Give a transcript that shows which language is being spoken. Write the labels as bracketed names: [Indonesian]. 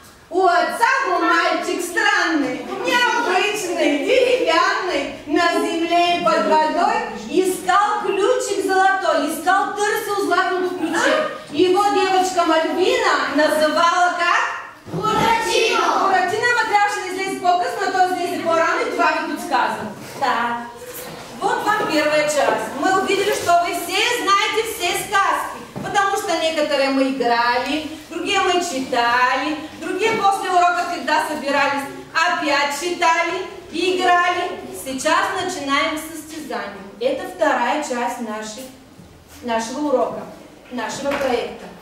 [Russian] У отца был мальчик странный, необычный, деревянный, на земле и под водой искал ключик золотой, искал тырсу златую в ключе. Его девочка Мальвина называла как? Буратино. [Bulgarian] Буратино трябваше да излезе по-късно, то излезе по-рано и това ви подсказвам. [Russian] Так. Вот вам первая часть. Мы увидели, что вы все знаете все сказки, потому что некоторые мы играли, другие мы читали, другие после урока, когда собирались, опять читали и играли. Сейчас начинаем состязание. Это вторая часть нашего урока, нашего проекта.